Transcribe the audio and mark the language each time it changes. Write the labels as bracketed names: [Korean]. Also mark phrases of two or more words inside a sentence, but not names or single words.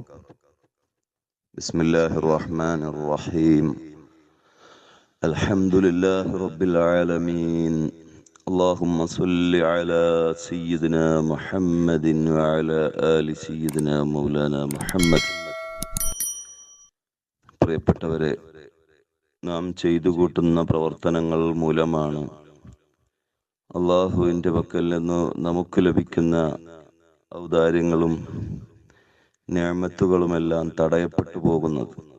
[Arabic] بسم الله الرحمن الرحيم. الحمد لله رب العالمين. اللهم صل على سيدنا محمد وعلى آل سيدنا مولانا محمد. [Malayalam] പ്രിയപ്പെട്ടവരെ, നാം ചെയ്തു കൂട്ടുന്ന പ്രവർത്തനങ്ങൾ മൂലമാണ് അള്ളാഹുവിൻ്റെ പക്കൽ നിന്ന് നമുക്ക് ലഭിക്കുന്ന ഔദാര്യങ്ങളും നിഅമത്തുകളുമെല്ലാം തടയപ്പെട്ടു പോകുന്നത്.